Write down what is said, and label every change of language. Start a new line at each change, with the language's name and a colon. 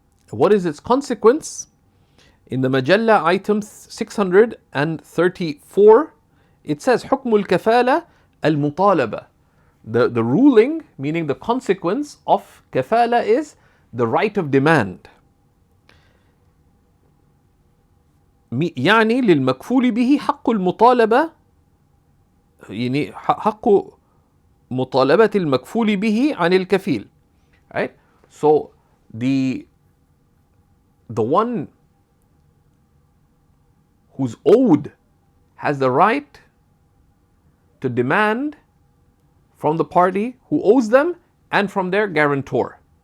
English: What is its consequence? In the Majalla item 634, it says
Arabic: حكم الكفالة المطالبة.
English: The ruling, meaning the consequence of kafala, is the right of demand.
Arabic: يعني للمكفول به حق المطالبة، يعني حق مطالبة المكفول به عن الكفيل.
English: Right? So the one who's owed has the right to demand from the party who owes them and from their guarantor.